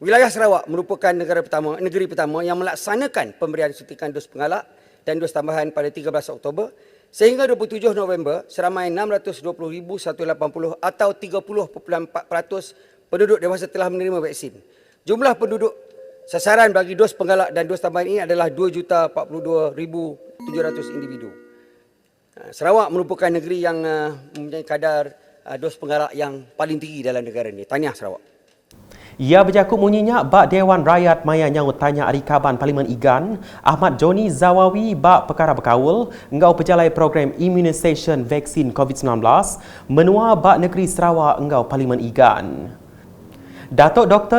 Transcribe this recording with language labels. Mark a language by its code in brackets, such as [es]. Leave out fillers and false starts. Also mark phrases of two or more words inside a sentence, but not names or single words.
[ms] Wilayah Sarawak merupakan negeri pertama yang melaksanakan pemberian suntikan dos pengalak dan dos tambahan pada 13 Oktober sehingga 27 November seramai 620,180 atau 30.4% penduduk dewasa telah menerima vaksin. Jumlah penduduk sasaran bagi dos penggalak dan dos tambahan ini adalah 2,42,700 individu. Sarawak merupakan negeri yang mempunyai kadar dos penggalak yang paling tinggi dalam negara ini. Tahniah Sarawak. [iba] Ia berjakut munyinya bak Dewan Rakyat Maya nyaut tanya Ahli Kaban Parlimen Igan, Ahmad Joni Zawawi bak perkara berkawal, engkau pejalai program immunisation vaksin COVID-19, menua bak negeri Sarawak engkau Parlimen Igan. Datuk Dr.